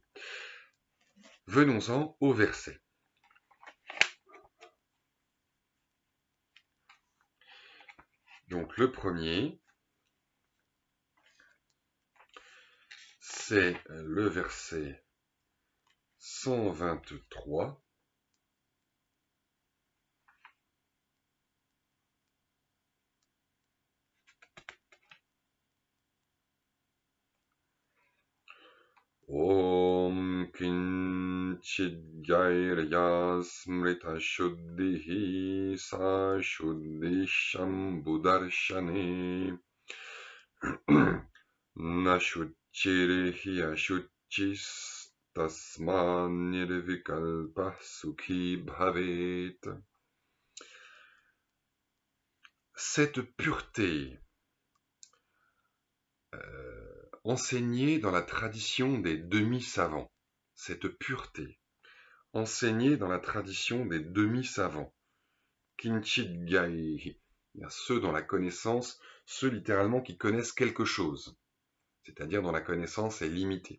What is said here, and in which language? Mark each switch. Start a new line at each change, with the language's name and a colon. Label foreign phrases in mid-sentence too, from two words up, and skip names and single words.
French: Venons-en au verset. Donc le premier, c'est le verset 123.
Sanskrit: ॐ किंचिज्ज्ञैर्या स्मृता शुद्धिः सा शुद्धिः शम्भुदर्शने न शुचिर्हि अशुचिस् तस्मान् निर्विकल्पः सुखी भवेत्.
French: Cette pureté enseignée dans la tradition des demi-savants, cette pureté enseignée dans la tradition des demi-savants, Kinchidgai, ceux dont la connaissance, ceux littéralement qui connaissent quelque chose, c'est-à-dire dont la connaissance est limitée.